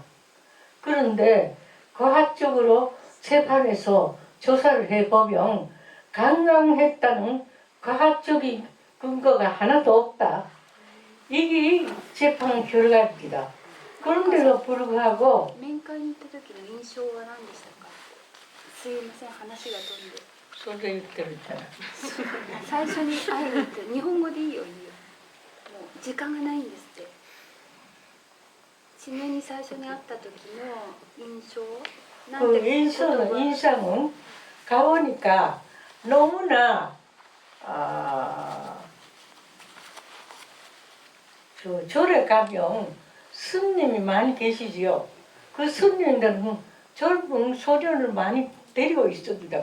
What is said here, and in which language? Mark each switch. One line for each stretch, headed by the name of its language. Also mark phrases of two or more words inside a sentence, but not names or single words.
Korean: 그런데 과학적으로 재판에서 조사를 해보면 강간했다는 과학적인 근거가 하나도 없다. 이게 재판 결과입니다. 그런데도 불구하고
Japanese: 面会に行った時の印象は何でしたか。すいません話が飛んで。
Korean: 소리 들었잖아.
Japanese: 最初に会いに行って日本語でいいよいいよ。もう時間がないんですって。ちなみに最初に会った時の印象。なん
Korean: 그
Japanese: て言葉
Korean: 인상은 가보니까 너무나 절에 가면 스님이 많이 계시지요. 그 스님들은 젊은 소년을 많이 데리고 있습니다.